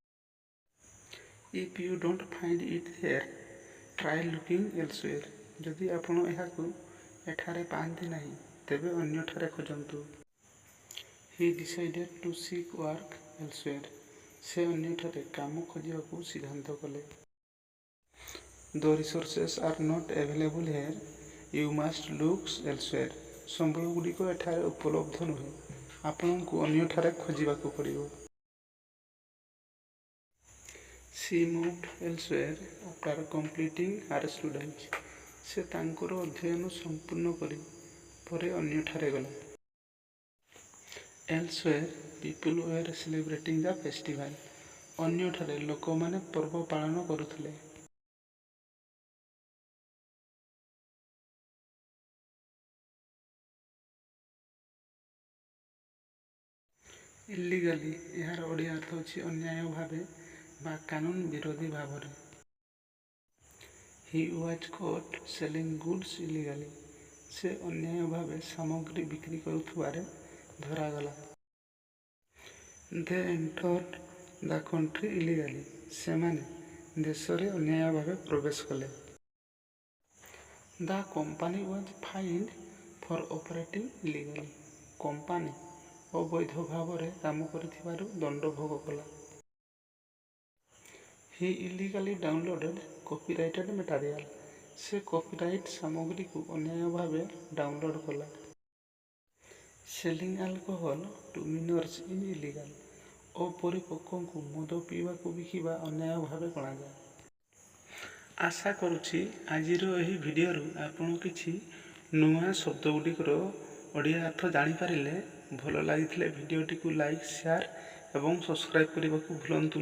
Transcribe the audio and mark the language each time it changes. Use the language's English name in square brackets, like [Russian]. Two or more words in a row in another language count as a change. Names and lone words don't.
[English] If you don't find it there, try looking elsewhere. [Odia] ଯଦି ଆପଣ ଏହାକୁ ଏଠାରେ ପାଆନ୍ତି ନାହିଁ ତେବେ ଅନ୍ୟଠାରେ ଖୋଜନ୍ତୁ। [English] He decided to seek work elsewhere. [Odia] ସେ ଅନ୍ୟଠାରେ କାମ ଖୋଜିବାକୁ ସିଦ୍ଧାନ୍ତ କଲେ। [English] The resources are not available here. You must look elsewhere. [Odia] ସମ୍ବଳଗୁଡ଼ିକ ଏଠାରେ ଉପଲବ୍ଧ ନୁହେଁ। ଆପଣଙ୍କୁ ଅନ୍ୟଠାରେ ଖୋଜିବାକୁ ପଡ଼ିବ। [English] She moved elsewhere after completing her studies. [Odia] ସେ ତାଙ୍କର ଅଧ୍ୟୟନ ସମ୍ପୂର୍ଣ୍ଣ କରି ପରେ ଅନ୍ୟଠାରେ ଗଲା। [English] Elsewhere people were celebrating the festival. [Odia] ଅନ୍ୟଠାରେ ଲୋକମାନେ ପର୍ବ ପାଳନ କରୁଥିଲେ। Illegally ଏହାର ଓଡ଼ିଆ ଅର୍ଥ ହେଉଛି ଅନ୍ୟାୟ ଭାବେ ବା କାନୁନ ବିରୋଧୀ ଭାବରେ। [English] He was caught selling goods illegally. [Odia] ସେ ଅନ୍ୟାୟ ଭାବେ ସାମଗ୍ରୀ ବିକ୍ରି କରୁଥିବାରେ ଧରାଗଲା। [English] They entered the country illegally. [Odia] ସେମାନେ ଦେଶରେ ଅନ୍ୟାୟ ଭାବେ ପ୍ରବେଶ କଲେ। [English] The company was fined for operating illegally. [Odia] କମ୍ପାନୀ ଅବୈଧ ଭାବରେ କାମ କରିଥିବାରୁ ଦଣ୍ଡ ଭୋଗ କଲା। [English] He illegally downloaded copyrighted material. [Odia] ସେ କପିରାଇଟ୍ ସାମଗ୍ରୀକୁ ଅନ୍ୟାୟ ଭାବେ ଡାଉନଲୋଡ୍ କଲା। [English] Selling alcohol to minors is illegal. [Odia] ଅପରିପକ୍ୱଙ୍କୁ ମଦ ପିଇବାକୁ ବିକିବା ଅନ୍ୟାୟ ଭାବେ ଗଣାଯାଏ। ଆଶା କରୁଛି ଆଜିର ଏହି ଭିଡ଼ିଓରୁ ଆପଣ କିଛି ନୂଆ ଶବ୍ଦଗୁଡ଼ିକର ଓଡ଼ିଆ ଅର୍ଥ ଜାଣିପାରିଲେ। ଭଲ ଲାଗିଥିଲେ ଭିଡ଼ିଓଟିକୁ ଲାଇକ୍, ସେୟାର ଏବଂ ସବସ୍କ୍ରାଇବ୍ କରିବାକୁ ଭୁଲନ୍ତୁ ନାହିଁ।